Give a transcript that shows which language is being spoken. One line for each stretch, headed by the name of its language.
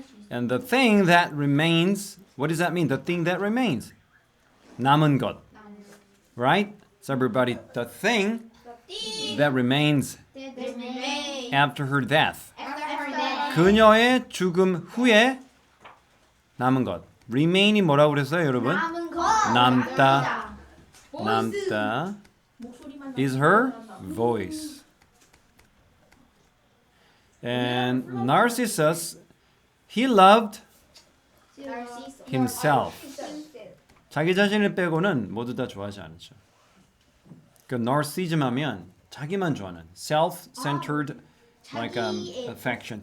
English: And the thing that remains, what does that mean? The thing that remains.
Korean: 남은 것.
English: Right? So everybody, the thing that remains after her death.
Korean: 그녀의 죽음 후에 남은 것. remain이 뭐라고 그랬어요, 여러분? 남다.
English: 남다 is her voice. And Narcissus, he loved himself.
Korean: 자기 자신을 빼고는 모두 다 좋아하지 않죠. 그 narcissism 하면 자기만 좋아하는
English: self-centered like affection.